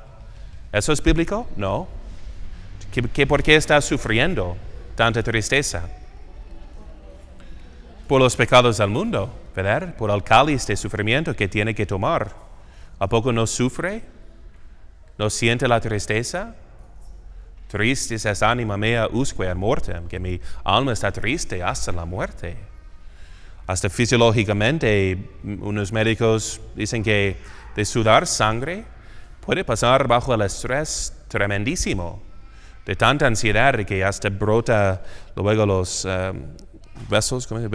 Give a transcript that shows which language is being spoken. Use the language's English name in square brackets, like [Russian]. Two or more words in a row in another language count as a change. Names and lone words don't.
[Spanish] ¿Eso es bíblico? No. ¿Por qué está sufriendo tanta tristeza? Por los pecados del mundo, ¿verdad? Por el cáliz de sufrimiento que tiene que tomar. ¿A poco no sufre? ¿No siente la tristeza? [Latin] Tristis es anima mea usque ad mortem, [Spanish] que mi alma está triste hasta la muerte. Hasta fisiológicamente, unos médicos dicen que de sudar sangre puede pasar bajo el estrés tremendísimo, de tanta ansiedad que hasta brota luego los vasos, ¿cómo se llama?